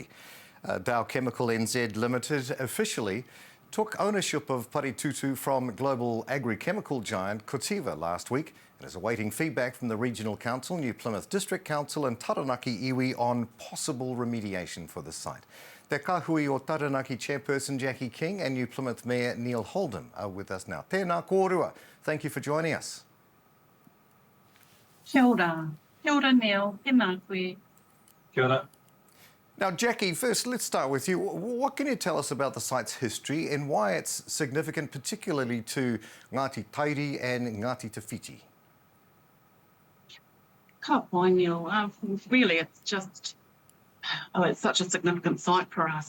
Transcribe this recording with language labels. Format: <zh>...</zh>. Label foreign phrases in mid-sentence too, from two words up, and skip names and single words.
<en>Dow Chemical NZ Limited officially took ownership of Paritutu from global agri-chemical giant Corteva last week and is awaiting feedback from the Regional Council, New Plymouth District Council and Taranaki Iwi on possible remediation for the site. The Kāhui o Taranaki Chairperson Jackie King and New Plymouth Mayor Neil Holden are with us now.</en> <mi>Tēnā kōrua.</mi> <en>Thank you for joining us.</en> <mi>Kia ora. Kia ora, Neil. Tēnā koe. Kia ora.</mi> <en>Now, Jackie, first, let's start with you. What can you tell us about the site's history and why it's significant, particularly to Ngāti Tairi and Ngāti Tawhiti? Kāhui, Neil. Really, it's just, it's such a significant site for us.</en>